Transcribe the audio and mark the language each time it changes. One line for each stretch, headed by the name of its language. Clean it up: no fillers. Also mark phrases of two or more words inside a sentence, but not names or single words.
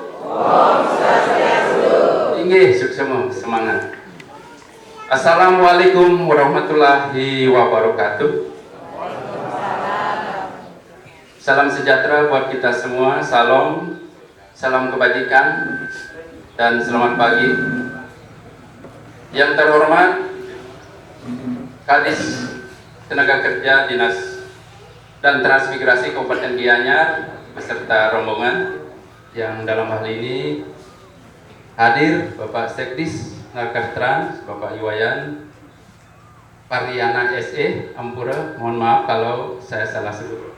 Balinese: Inggih, suksema, semangat.
Arabic: Assalamualaikum warahmatullahi wabarakatuh.
Indonesian: Salam sejahtera buat kita semua, salam kebajikan, dan selamat pagi. Yang terhormat Kadis Tenaga Kerja Dinas dan Transmigrasi Kabupaten Gianyar beserta rombongan yang dalam hal ini hadir Bapak Sekdis Narkatrans, Bapak Iwayan Pariana SE Ampura, mohon maaf kalau saya salah sebut.